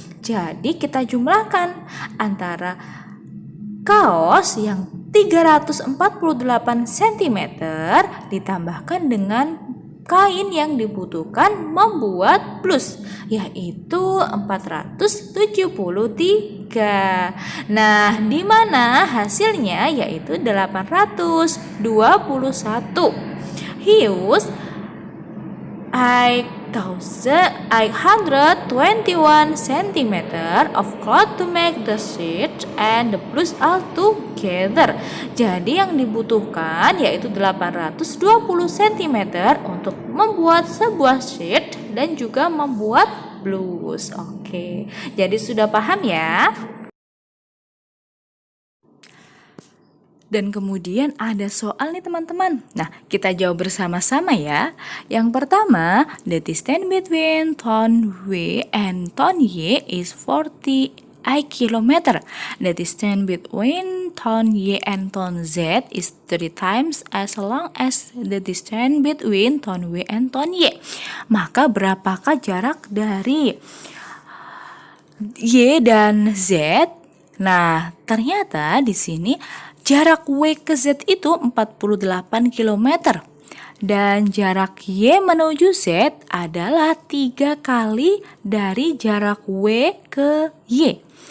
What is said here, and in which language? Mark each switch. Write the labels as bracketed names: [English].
[Indonesian] Jadi, kita jumlahkan antara kaos yang 348 cm ditambahkan dengan kain yang dibutuhkan membuat blus, yaitu 473. Nah, di mana hasilnya yaitu 821. [English] He used 821 cm of cloth to make the shirt and the blouse all together. [Indonesian] Jadi yang dibutuhkan yaitu 820 cm untuk membuat sebuah shirt dan juga membuat blouse. Oke, jadi sudah paham ya? Dan kemudian ada soal nih teman-teman. Nah, kita jawab bersama-sama ya. Yang pertama, [English] the distance between town W and town Y is 40 km. The distance between town Y and town Z is 3 times as long as the distance between town W and town Y. [Indonesian] Maka berapakah jarak dari Y dan Z? Nah, ternyata di sini jarak W ke Z itu 48 km. Dan jarak Y menuju Z adalah 3 kali dari jarak W ke Y.